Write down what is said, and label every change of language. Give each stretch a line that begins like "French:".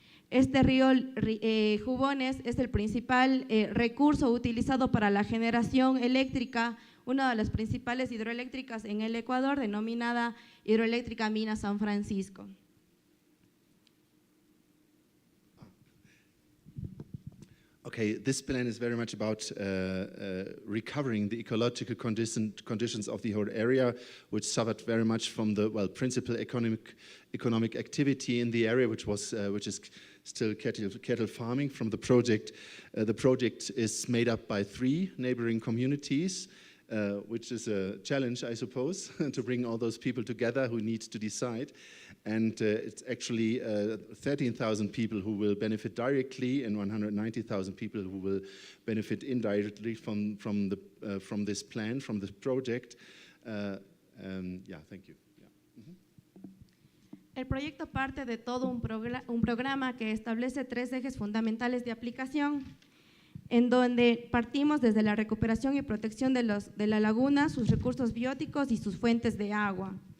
Spanish: Este río Jubones es el principal recurso utilizado para la generación eléctrica, una de las principales hidroeléctricas en el Ecuador, denominada Hidroeléctrica Mina San Francisco.
English: Okay, this plan is very much about recovering the ecological conditions of the whole area, which suffered very much from the principal economic activity in the area, which is still cattle farming. From the project is made up by 3 neighboring communities, which is a challenge, I suppose, to bring all those people together who need to decide. And it's actually 13,000 people who will benefit directly and 190,000 people who will benefit indirectly from this plan, from this project. Yeah, thank you. Yeah.
Spanish: El proyecto parte de todo un programa que establece 3 ejes fundamentales de aplicación, en donde partimos desde la recuperación y protección de la laguna, sus recursos bióticos y sus fuentes de agua.